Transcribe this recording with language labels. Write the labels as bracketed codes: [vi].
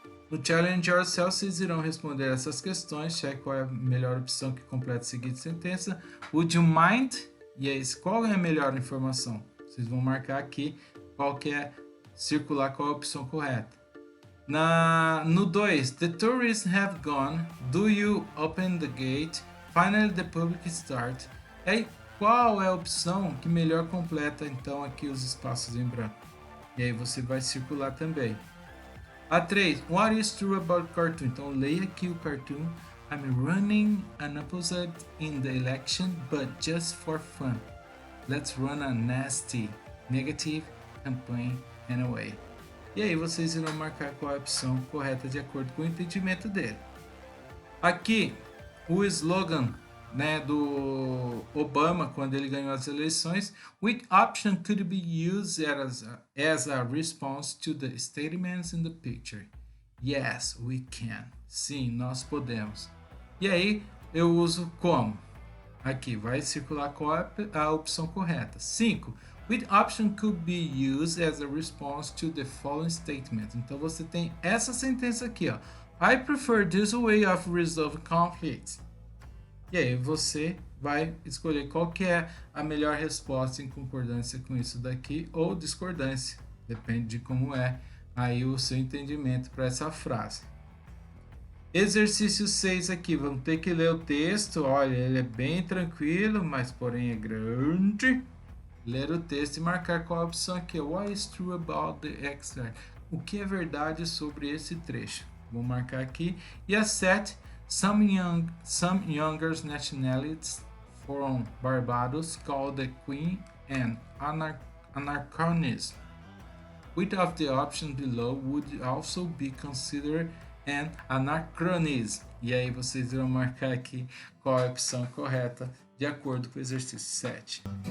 [pt] No Challenge Yourself vocês irão responder essas questões, cheque qual é a melhor opção que completa a seguinte sentença. [en] Would you mind? [pt] E aí, qual é a melhor informação? Vocês vão marcar aqui qual que é, circular qual é a opção correta. [en] No 2, the tourists have gone. Do you open the gate? Finally the public start. [pt] E aí, qual é a opção que melhor completa então aqui os espaços em branco? E aí você vai circular também. [en] A 3, what is true about cartoon? [pt] Então leia aqui o cartoon. [en] I'm running an opposite in the election, but just for fun. Let's run a nasty, negative campaign anyway. [pt] E aí vocês irão marcar qual é a opção correta de acordo com o entendimento dele. Aqui, o slogan, né, do Obama quando ele ganhou as eleições, [en] which option could be used as a response to the statements in the picture? Yes, we can. [pt] Sim, nós podemos. E aí eu uso como? Aqui vai circular qual é a opção correta. 5. [en] Which option could be used as a response to the following statement? [pt] Então você tem essa sentença aqui, ó. [en] I prefer this way of resolving conflicts. [pt] E aí você vai escolher qual que é a melhor resposta em concordância com isso daqui ou discordância. Depende de como é aí o seu entendimento para essa frase. Exercício 6 aqui, vamos ter que ler o texto. Olha, ele é bem tranquilo, mas porém é grande. Ler o texto e marcar qual a opção aqui. [en] What is true about the extract? [pt] O que é verdade sobre esse trecho? Vou marcar aqui. E a 7. [en] Some younger nationalities from Barbados call the Queen an anachronism. Which of the options below would also be considered an anachronism? [pt] E aí vocês irão marcar aqui qual é a opção correta de acordo com o exercício 7.